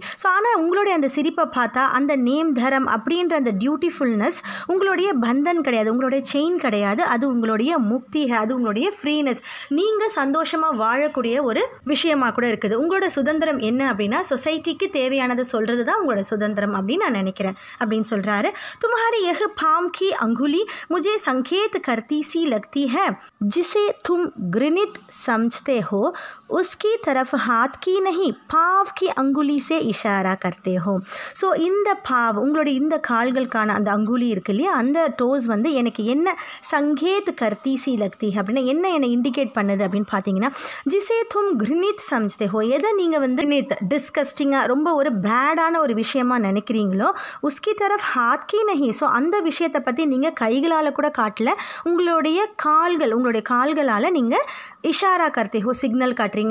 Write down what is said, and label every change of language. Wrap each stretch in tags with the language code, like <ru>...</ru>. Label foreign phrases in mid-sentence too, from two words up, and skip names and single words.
<ta>ஸோ ஆனால் உங்களுடைய அந்த சிரிப்பை பார்த்தா அந்த நேம் தரம் அப்படின்ற அந்த டியூட்டிஃபுல்னஸ் உங்களுடைய பந்தன் கிடையாது, உங்களுடைய செயின் கிடையாது, அது உங்களுடைய முக்தி, அது உங்களுடைய ஃப்ரீனஸ், நீங்கள் சந்தோஷமாக வாழக்கூடிய ஒரு விஷயமாக கூட இருக்குது. உங்களோட சுதந்திரம் என்ன அப்படின்னா சொசைட்டிக்கு தேவையானதை சொல்கிறது தான் உங்களோட சுதந்திரம் அப்படின்னு நான் நினைக்கிறேன் அப்படின்னு சொல்கிறாரு.</ta> <hi>तुम्हारी यह पाँव की अंगुली मुझे संकेत करती सी लगती है, जिसे तुम घृणित समझते हो उसकी तरफ हाथ की नहीं पाँव की अंगुली से इशारा करते हो.</hi> <ta>ஸோ இந்த பாவ் உங்களுடைய இந்த கால்களுக்கான அந்த அங்குலி இருக்கு இல்லையா, அந்த டோஸ் வந்து எனக்கு என்ன</ta> <hi>संकेत करती सी लगती</hi> <ta>அப்படின்னா என்ன என்னை இண்டிகேட் பண்ணுது அப்படின்னு பார்த்தீங்கன்னா,</ta> <hi>जिसे तुम घृणित समझते हो,</hi> <ta>எதை நீங்கள் வந்து டிஸ்கஸ்டிங்காக ரொம்ப ஒரு பேடான ஒரு விஷயமா நினைக்கிறீங்களோ</ta> <hi>उसकी तरफ हाथ की नहीं,</hi> <ta>ஸோ அந்த விஷயத்தை பற்றி நீங்கள் கைகளால் கூட காட்டல, உங்களுடைய கால்களால் நீங்கள்</ta> <hi>इशारा करते हो</hi> <ta>சிக்னல் காட்டுறீங்க.</ta>